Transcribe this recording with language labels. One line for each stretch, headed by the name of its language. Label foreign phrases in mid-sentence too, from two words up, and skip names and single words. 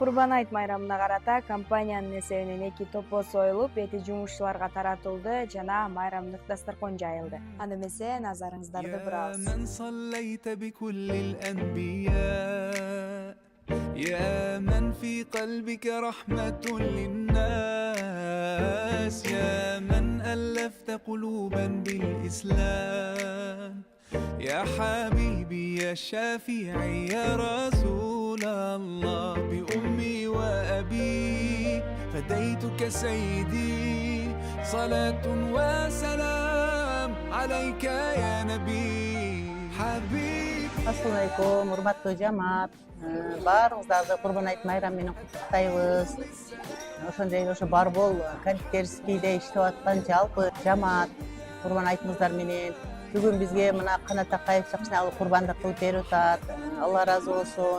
Kyrgyz: Курбан айт майрамына карата компаниянын эсебинен 2 топоз союлуп, эти жумушчуларга таратылды жана майрамдык дасторкон жайылды. Аны эмесе назарыңыздарды бурабыз.
Arabic: من صليت بكل الأنبياء يا من في قلبك رحمة للناس يا من ألفت قلوبا بالإسلام يا حبيبي يا شافعي يا رسول الله بأمي وأبي فديتك سيدي صلاة وسلام عليك يا نبي حبيبي.
Kyrgyz: Assalamualaikum, урматтуу жамаат. Баарыңыздарды Курбан айт майрамы менен куттуктайбыз. Ошондой эле ошо Барбол кондитерскийде иштеп аткан жалпы жамаат Курбан айтыңыздар менен. Бүгүн бизге мына Канат Акаев чакчынагы курбандык кылып берип атат. Алла ыраазы болсун.